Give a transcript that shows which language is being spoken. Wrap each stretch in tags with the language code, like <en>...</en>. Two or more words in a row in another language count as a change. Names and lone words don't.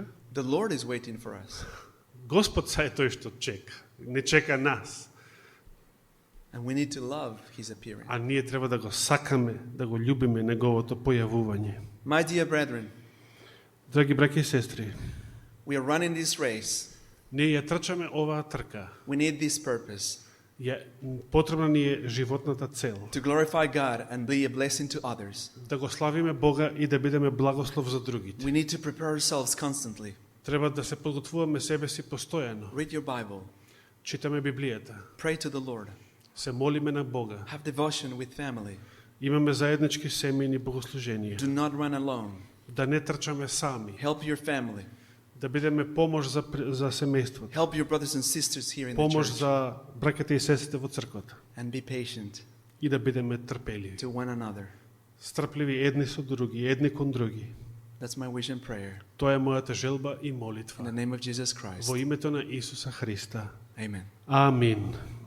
<en>The Lord is waiting for us.</en> <mk>Господ са е тој што чека. Не чека нас.</mk> <en>And we need to love his appearing.</en> <mk>А ние треба да го сакаме, да го љубиме неговото појавување.</mk> <en>My dear brethren,</en> <mk>Драги браќа и сестри,</mk> <en>we are running this race.</en> <mk>ние ја трчаме оваа трка.</mk> <en>We need this purpose</en> <mk>Потребна ни е животната цел.</mk> <en>to glorify God and be a blessing to others.</en> <mk>Да го славиме Бога и да бидеме благослов за другите.</mk> <en>We need to prepare ourselves constantly.</en> <mk>Треба да се подготвуваме себе си постојано.</mk> <en>Read your Bible.</en> <mk>Читаме Библијата.</mk> <en>Pray to the Lord.</en> <mk>Се молиме на Бога.</mk> <en>Have devotion with family.</en> <mk>Имаме заеднички семејни богослуженија.</mk> <en>Do not run alone.</en> <mk>Да не трчаме сами.</mk> <en>Help your family.</en> <mk>Да бидеме помош за семејството.</mk> <en>Help your brothers and sisters here in the</en> <mk>Помош</mk> <en>church.</en> <mk>за браќата и сестрите во црквата.</mk> <en>And be patient</en> <mk>И да бидеме трпеливи.</mk> <en>to one another.</en> <mk>Стрпливи едни со други, едни кон други.</mk> <en>That's my wish and prayer.</en> <mk>Тоа е мојата желба и</mk> <en>In</en> <mk>молитва.</mk> <en>the name of Jesus Christ.</en> <mk>Во името на Исуса Христа.</mk> <en>Amen.</en> <mk>Амин.</mk>